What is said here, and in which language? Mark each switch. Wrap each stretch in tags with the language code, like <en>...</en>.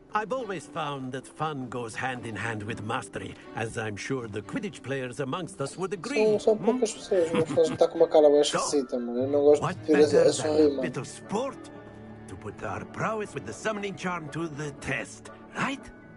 <en>I've always found that fun goes hand in hand with mastery, as I'm sure the Quidditch players amongst us would agree.</en> <pt>São poucas pessoas, mas está com uma cara bem esquisita, mano. Eu não gosto de ter a sorrir, mano.</pt> <en>Bit of sport to put our prowess with the summoning charm to the test, right?</en>